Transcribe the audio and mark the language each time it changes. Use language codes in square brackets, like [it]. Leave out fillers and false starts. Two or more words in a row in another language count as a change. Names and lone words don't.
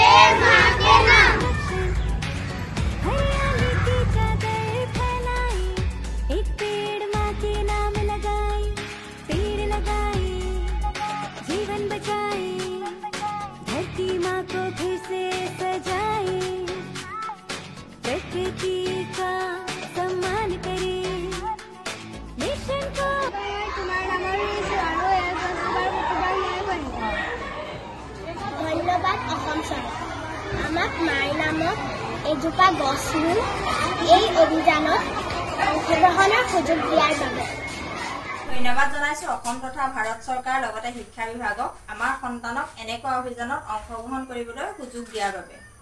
[hi] हरियाली की चादर फैलाए, एक पेड़ माँ के नाम लगाए, पेड़ लगाए जीवन बचाए, धरती माँ को फिर से सजाए, प्रकृति का सम्मान करें, मिशन को। [as] ধন্যবাদ অসম চৰকাৰ, আমাক মাৰ নামত এজোপা গছ ৰুই এই অভিযানত অংশগ্ৰহণৰ সুযোগ দিয়াৰ বাবে ধন্যবাদ জনাইছো অসম তথা ভাৰত চৰকাৰৰ লগতে শিক্ষা বিভাগক আমাৰ সন্তানক এনেকুৱা অভিযানত অংশগ্ৰহণ কৰিবলৈ সুযোগ দিয়াৰ বাবে।